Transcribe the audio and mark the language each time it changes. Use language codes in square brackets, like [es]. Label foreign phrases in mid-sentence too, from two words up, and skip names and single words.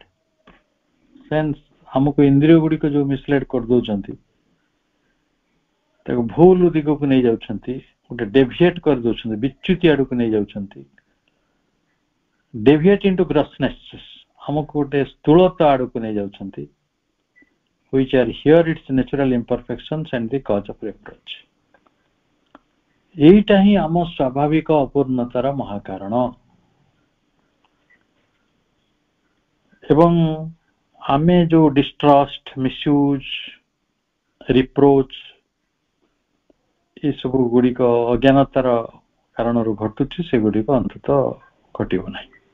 [or] ସେନ୍ସ ଆମକୁ ଇନ୍ଦ୍ରିୟ ଗୁଡିକ ଯୋଉ ମିସଲେଡ୍ କରିଦଉଛନ୍ତି, ତାକୁ ଭୁଲ ଦିଗକୁ ନେଇ ଯାଉଛନ୍ତି, ଗୋଟେ ଡେଭିଏଟ୍ କରିଦଉଛନ୍ତି, ବିଚ୍ୟୁତି ଆଡକୁ ନେଇ ଯାଉଛନ୍ତି। [en] deviate into grossness, [or] ଆମକୁ ଗୋଟେ ସ୍ଥୂଳତା ଆଡକୁ ନେଇ ଯାଉଛନ୍ତି, [en] which are here its natural imperfections and the cause of reproach। [or] এইটা ହିଁ ଆମ ସ୍ୱାଭାବିକ ଅପୂର୍ଣ୍ଣତାର ମହାକାରଣ। ଏବଂ ଆମେ ଯୋଉ [en] distrust, misuse, reproach [or] ଏସବୁ ଗୁଡିକ ଅଜ୍ଞାନତାର କାରଣରୁ ଘଟୁଛି, ସେଗୁଡିକ ଅନ୍ତତଃ ଘଟିବ ନାହିଁ।